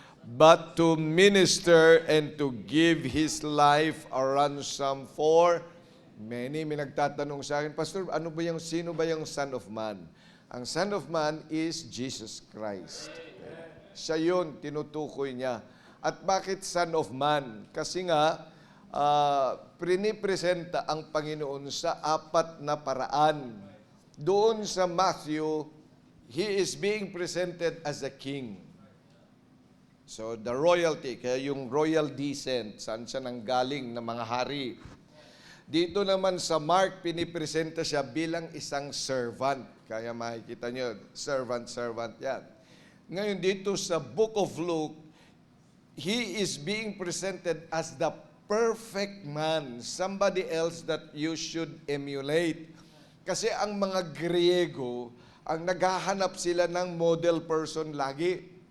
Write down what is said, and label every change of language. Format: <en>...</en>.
<en>but to minister and to give His life a ransom for many.</en> <tl>May nagtatanong sa akin, Pastor, sino ba yung Son of Man?</tl> <en>Ang Son of Man is Jesus Christ.</en> <tl>Siya yun, tinutukoy niya. At bakit Son of Man? Kasi nga, prinipresenta ang Panginoon sa apat na paraan. Doon sa</tl> <en>Matthew, He is being presented as a king. So, the royalty,</en> <tl>kaya yung royal descent, saan siya nanggaling na mga hari. Dito naman sa Mark, pinipresenta siya bilang isang servant. Kaya makikita nyo, servant yan. Ngayon dito sa</tl> <en>Book of Luke, He is being presented as the perfect man, somebody else that you should emulate.</en> <tl>Kasi ang mga Griego, ang naghahanap sila ng model person lagi.</tl>